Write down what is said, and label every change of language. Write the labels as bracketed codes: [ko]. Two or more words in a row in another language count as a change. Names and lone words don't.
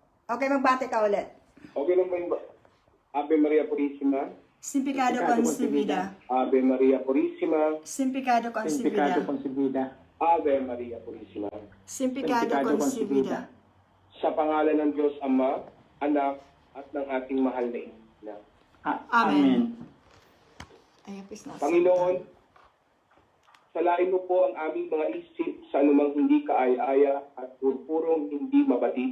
[tl] Okay, magbate ka ulit. Okay lang ba yung [es] Ave Maria Purísima? Simplicado concebida. Ave Maria Purísima. Simplicado concebida. Ave Maria Purísima. Simplicado concebida. [tl] Sa pangalan ng Diyos Ama, Anak, at ng ating mahal na Ina. Amen. Ay, please na. Panginoon, salain mo po ang aming mga isip sa anumang hindi kaaya-aya at purpurong hindi mabatid.